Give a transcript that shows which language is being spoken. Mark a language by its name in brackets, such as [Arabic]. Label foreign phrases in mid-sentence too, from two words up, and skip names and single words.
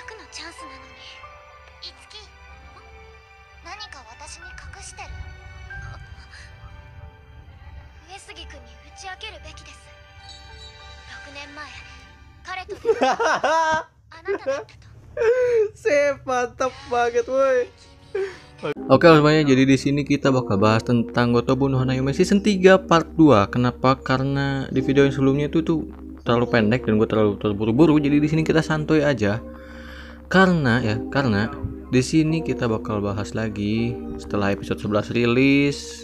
[Japanese] チャンスなのに。いつき、何か私に隠してる。上杉君に打ち明けるべきです。6年前、彼と出会ったあなただったと。 [Indonesian] Sip, mantap banget woi. Oke semuanya, jadi di sini kita bakal bahas tentang Gotobu no Hanayome season 3 part 2. Kenapa? Karena di video yang sebelumnya itu tuh terlalu pendek dan gue terlalu terburu-buru. Jadi di sini kita santuy aja. Karena di sini kita bakal bahas lagi setelah episode 11 rilis.